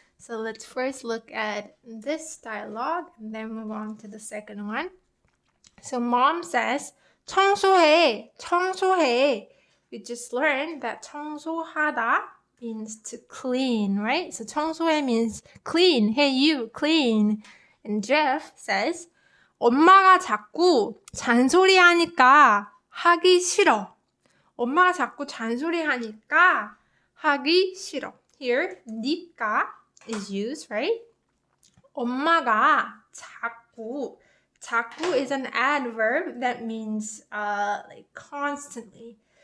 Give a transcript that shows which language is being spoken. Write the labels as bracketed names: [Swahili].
[English] So let's first look at this dialogue and then move on to the second one. So mom says, [Korean] 청소해, 청소해. [English] We just learned that 청소하다 means to clean, right? So 청소해 means clean. Hey, you, clean. And Jeff says, [Korean] 엄마가 자꾸 잔소리하니까 하기 싫어. 엄마가 자꾸 잔소리하니까 하기 싫어. [English] Here, 니까 is used, right? [Korean] 엄마가 자꾸 [English] is an adverb that means like constantly.